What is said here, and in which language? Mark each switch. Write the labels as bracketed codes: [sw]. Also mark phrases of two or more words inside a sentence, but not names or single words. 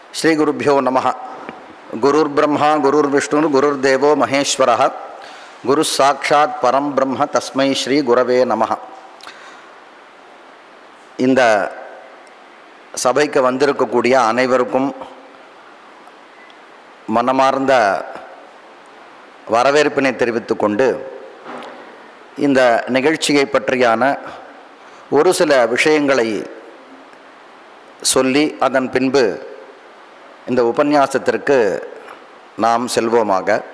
[sa] श्री गुरुभ्यो नमः। गुरुर्ब्रह्मा गुरुर्विष्णु गुरुर्देवो महेश्वरः गुरुः साक्षात् परम ब्रह्म तस्मै श्री गुरवे नमः। [ta] இந்த சபைக்கு வந்திருக்கக்கூடிய அனைவருக்கும் மனமார்ந்த வரவேற்பினை தெரிவித்துக் கொண்டு இந்த நிகழ்ச்சியை பற்றியான ஒரு சில விஷயங்களை சொல்லி அதன் பின்பு இந்த உபன்யாசத்திற்கு நாம் செல்வோமாக.